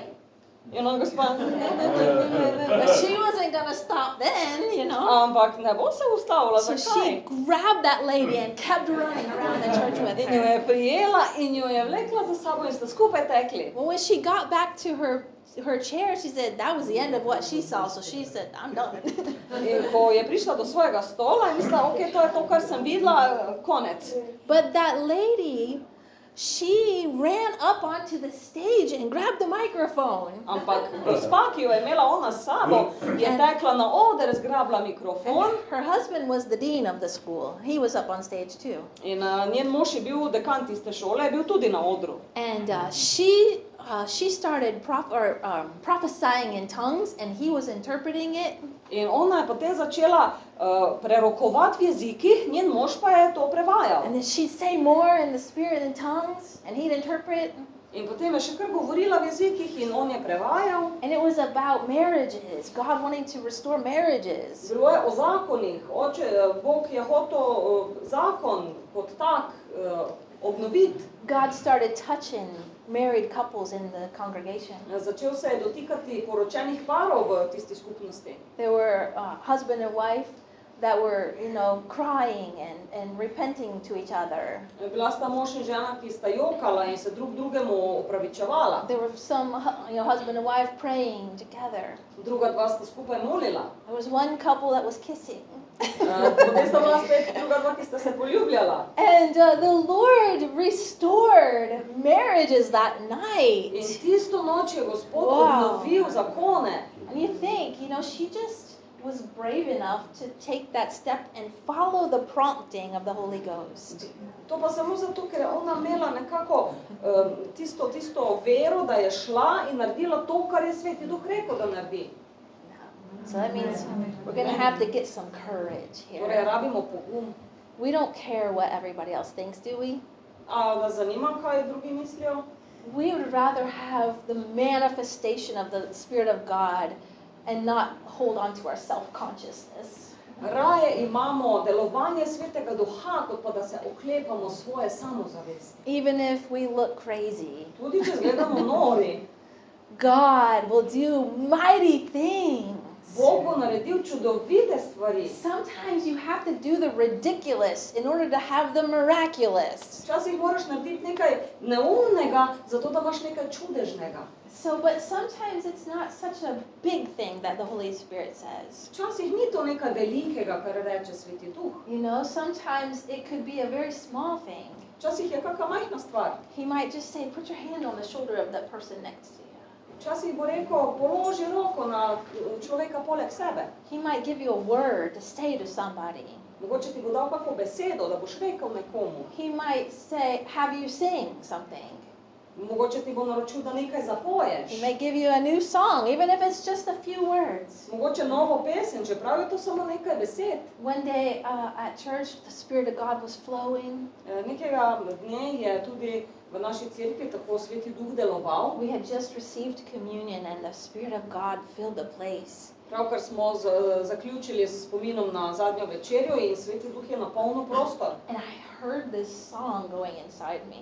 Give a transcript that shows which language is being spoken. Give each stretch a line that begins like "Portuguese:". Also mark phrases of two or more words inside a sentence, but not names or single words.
Slovenian: In ona gospa,
English: but she wasn't going to stop then,
Slovenian: ampak ne bo se ustavila, So zakaj?
English: she grabbed that lady and kept running around the church with
Slovenian: In jo her. je prijela in jo je vlekla za sabo in sta skupaj tekli.
English: Well, when she got back to her chair, she said that was the end of what she saw. So she said, I'm done.
Slovenian: In ko je prišla do svojega stola in mislila, ok, to je to, kar sem videla, konec.
English: But that lady, she ran up onto the stage and grabbed the microphone.
Slovenian: Ampak gospa, ki jo je imela ona s sabo, je tekla na oder, zgrabila mikrofon.
English: And her husband was the dean of the school. He was up on stage too.
Slovenian: In njen mož je bil dekan tiste šole, je bil tudi na odru.
English: And she started prophesying in tongues, and he was interpreting it.
Slovenian: In ona je potem začela prerokovati v jezikih, njen mož pa je to prevajal.
English: And then she'd say more in the spirit in tongues, and he'd interpret.
Slovenian: In potem je še kar govorila v jezikih in on je prevajal.
English: And it was about marriages, God wanting to restore marriages.
Slovenian: Bilo je o zakonih. Bog je hotel zakon kot tak obnoviti.
English: God started touching married couples in the congregation.
Slovenian: Začel se je dotikati poročenih parov v tisti skupnosti.
English: There were husband and wife that were, crying and repenting to each other.
Slovenian: Bila sta mož in žena, ki sta jokala in se drug drugemu opravičevala.
English: There were some, husband and wife praying together.
Slovenian: Druga dva sta skupaj molila.
English: There was one couple that was kissing.
Slovenian: Potem sta bila spet druga dva, ki sta se poljubljala.
English: And the Lord restored marriages that night.
Slovenian: In tisto noč je Gospod obnovil zakone.
English: And you think, she just was brave enough to take that step and follow the prompting of the Holy Ghost.
Slovenian: To pa samo zato, ker je ona imela nekako tisto vero, da je šla in naredila to, kar je Sveti Duh rekel, da naredi.
English: So that means we're going to have to get some courage
Slovenian: Torej, here. rabimo pogum.
English: We don't care what everybody else thinks, do we?
Slovenian: A da zanima, kaj drugi mislijo?
English: We would rather have the manifestation of the Spirit of God and not hold on to our self-consciousness.
Slovenian: Raje imamo delovanje Svetega Duha, kot pa da se oklepamo svoje samozavesti.
English: Even if we look crazy,
Slovenian: Tudi če izgledamo nori,
English: God will do mighty things.
Slovenian: Bog bo naredil čudovite stvari.
English: Sometimes you have to do the ridiculous in order to have the miraculous.
Slovenian: Včasih moraš narediti nekaj neumnega, zato da imaš nekaj čudežnega.
English: But sometimes it's not such a big thing that the Holy Spirit says.
Slovenian: Včasih ni to nekaj velikega, kar reče Sveti Duh.
English: You know, sometimes it could be a very small thing.
Slovenian: Včasih je kakšna majhna stvar.
English: He might just say, put your hand on the shoulder of that person next to you.
Slovenian: Včasih bo rekel, položi roko na človeka poleg sebe.
English: He might give you a word to say to somebody.
Slovenian: Mogoče ti bo dal kako besedo, da boš rekel nekomu.
English: He might say, have you sing something.
Slovenian: Mogoče ti bo naročil, da nekaj zapoješ.
English: He may give you a new song, even if it's just a few words.
Slovenian: Mogoče novo pesem, čeprav je to samo nekaj besed.
English: One day at church, the Spirit of God was flowing.
Slovenian: Nekega dne je tudi v naši cerkvi tako Sveti Duh deloval.
English: We had just received communion and the Spirit of God filled the place.
Slovenian: Pravkar smo zaključili s spominom na zadnjo večerjo in Sveti Duh je napolnil prostor.
English: And I heard this song going inside me.